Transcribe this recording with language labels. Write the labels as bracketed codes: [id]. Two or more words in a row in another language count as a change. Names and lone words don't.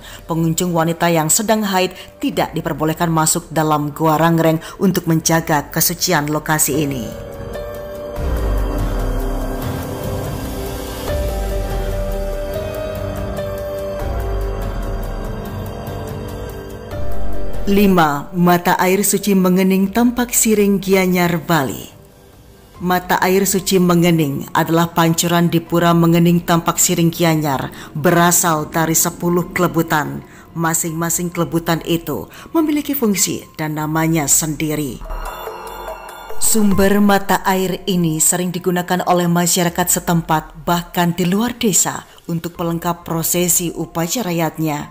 [id] Pengunjung wanita yang sedang haid tidak diperbolehkan masuk dalam Goa Rangreng untuk menjaga kesucian lokasi ini. Lima, mata air suci mengening Tampak Siring Gianyar, Bali. Mata air suci mengening adalah pancuran di Pura Mengening Tampak Siring Gianyar, berasal dari 10 kelebutan. Masing-masing kelebutan itu memiliki fungsi dan namanya sendiri. Sumber mata air ini sering digunakan oleh masyarakat setempat bahkan di luar desa untuk pelengkap prosesi upacara rakyatnya.